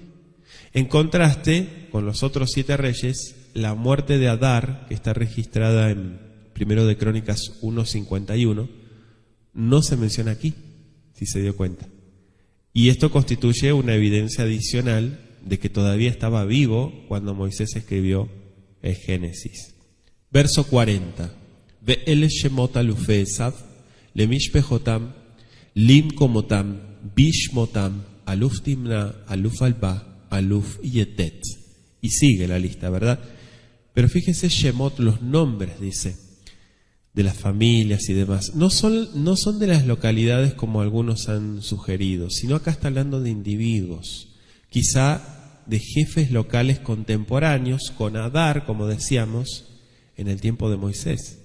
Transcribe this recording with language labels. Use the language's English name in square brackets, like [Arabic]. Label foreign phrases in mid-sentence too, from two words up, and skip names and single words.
[Spanish] En contraste con los otros 7 reyes, la muerte de Adar, que está registrada en Primero de Crónicas 1:51, no se menciona aquí, si se dio cuenta. Y esto constituye una evidencia adicional de que todavía estaba vivo cuando Moisés escribió el Génesis. Verso 40. [Hebrew] ואלה שמות אלופי עשו, למשפחתם, למקמתם, בשמתם, אלוף תמנע, אלוף עלוה, אלוף יתת. [Spanish] Y sigue la lista, ¿verdad? Pero fíjense, shemot, los nombres, dice, de las familias y demás. No son de las localidades como algunos han sugerido, sino acá está hablando de individuos. Quizá de jefes locales contemporáneos con Adar, como decíamos, en el tiempo de Moisés.